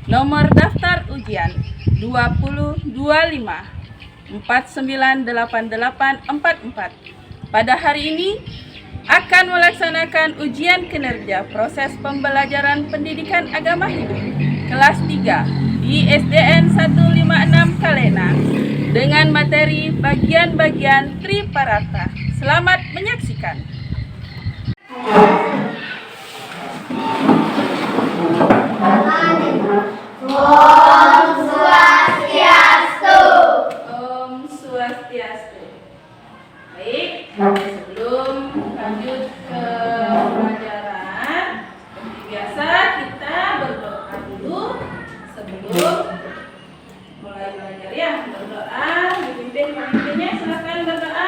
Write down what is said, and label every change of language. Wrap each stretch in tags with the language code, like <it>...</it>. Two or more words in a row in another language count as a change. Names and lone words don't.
<id>Nomor daftar ujian 20 25 498844. Pada hari ini akan melaksanakan ujian kinerja proses pembelajaran pendidikan agama Hindu kelas 3 di SDN 156 Kalena dengan materi bagian-bagian Triparata. Selamat menyaksikan.</id> <sa>Om Swastiastu. Om Swastiastu.</sa> <id>Baik, sebelum lanjut ke pelajaran, seperti biasa kita berdoa dulu sebelum mulai belajar ya. Berdoa, dipimpin pemimpinnya, silakan berdoa.</id>